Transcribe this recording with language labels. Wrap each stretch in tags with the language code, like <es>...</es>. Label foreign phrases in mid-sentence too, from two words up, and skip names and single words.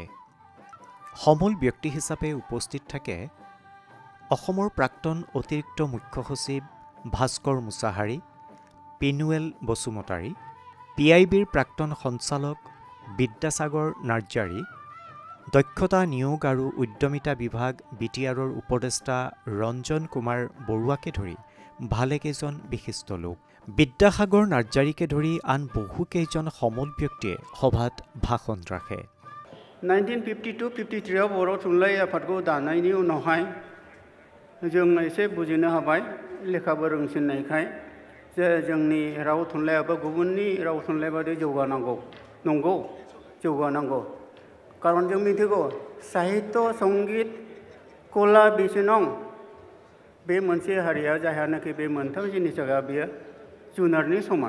<as>সমল ব্যক্তি হিচাপে উপস্থিত থাকে অসমৰ প্ৰাক্তন অতিৰিক্ত মুখ্য সচিব ভাস্কৰ মুছাহাৰী, পিনুৱেল বসুমতাৰী, PIBৰ প্ৰাক্তন সঞ্চালক বিদ্যাসাগৰ নাৰ্জাৰী, দক্ষতা নিয়োগ আৰু উদ্যমিতা বিভাগ BTRৰ উপদেষ্টা ৰঞ্জন কুমাৰ বৰুৱাকে ধৰি ভালেকেইজন বিশিষ্ট লোক। বিদ্যাসাগৰ নাৰ্জাৰীকে ধৰি আন বহুকেইজন সমল ব্যক্তিয়ে সভাত ভাষণ ৰাখে।</as> <brx>1952-53 बर' थुनलाइ आफादखौ दानायनि उनावहाय जों एसे बुजिनो हाबाय लेखाबो रोंसिननायखाय जे जोंनि राव थुनलाइयाबो गुबुननि राव थुनलाइ बायदि जौगानांगौ। नंगौ जौगानांगौ कारण जों मिथिगौ साहित्य संगीत कला बिसिनं बे मोनसे हारिया जायहानाखि बे मोनथाम जिनिसआ बेयो जुनारनि समान।</brx>